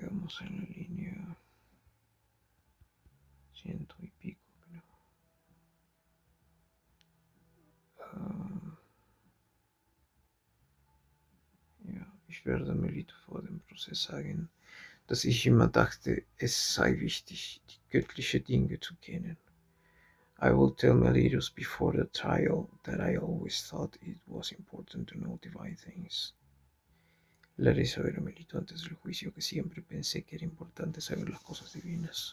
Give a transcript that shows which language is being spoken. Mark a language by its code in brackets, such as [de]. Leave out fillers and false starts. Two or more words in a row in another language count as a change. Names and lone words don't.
[es] Estamos en la línea ciento y pico, creo. [de] Ah, ja, ich werde Melito vor dem Prozess sagen, dass ich immer dachte, es sei wichtig, die göttlichen Dinge zu kennen. [en] I will tell Melitus before the trial that I always thought it was important to know divine things. [es] Le haré saber a Melito antes del juicio que siempre pensé que era importante saber las cosas divinas.